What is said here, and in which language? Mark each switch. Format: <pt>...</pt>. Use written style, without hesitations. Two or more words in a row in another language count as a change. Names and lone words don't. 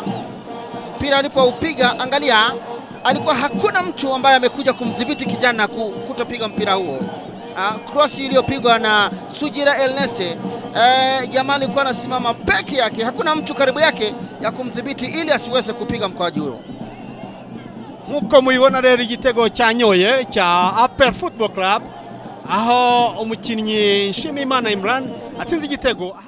<sw>Mpira alipoupiga, angalia, alikuwa hakuna mtu ambaye amekuja kumdhibiti kijana kutopiga mpira huo. Cross iliyopigwa na Sugira Elnese, jamaa alikuwa anasimama peke yake, hakuna mtu karibu yake ya kumdhibiti ili asiweze kupiga mkwaju huo.</sw> <rw>Nkuko mubibona rero igitego cyanyoye cha APR Football Club aho umukinnyi Nshimiyimana Imran atsinze igitego.</rw>